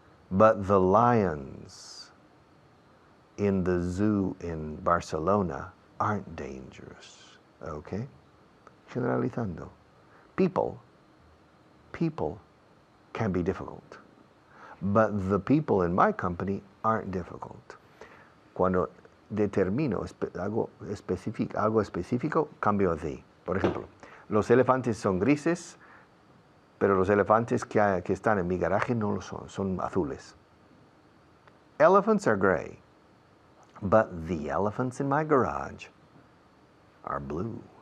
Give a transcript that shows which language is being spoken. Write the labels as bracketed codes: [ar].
[en] But the lions in the zoo in Barcelona aren't dangerous. Okay? Generalizando. People can be difficult. But the people in my company aren't difficult. [es] Cuando determino algo específico, cambio the. Por ejemplo, los elefantes son grises, pero los elefantes que están en mi garaje no lo son azules. [en] Elephants are gray, but the elephants in my garage are blue.